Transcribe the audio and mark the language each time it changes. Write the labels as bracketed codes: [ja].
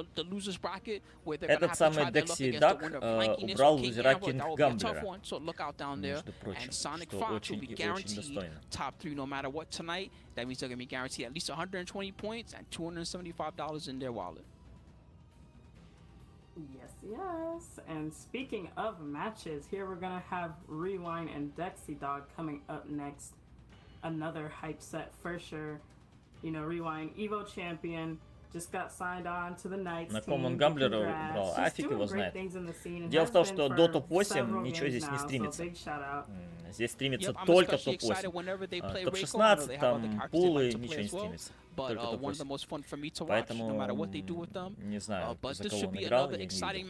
[ru] Этот самый Dexy Dug убрал лузера Кинг Гамблера, между прочим, что очень и очень достойно. [en] Top 3 no matter what tonight. That means they're going to be guaranteed at least 120 points and $275 in their wallet. Yes. And speaking of matches, here we're gonna have Rewind and Dexy Dog coming up next. Another hype set for sure. You know, Rewind, Evo champion, just got signed on to the Knights. [ru] На ком он Гамблера убрал? А фиг его знает. Дело в том, что до топ-8 ничего здесь не стримится. Здесь стримится только топ-8. Топ-16, там пулы, ничего не стримится. Только топ-8. Поэтому не знаю, за кого он играл, я не видел.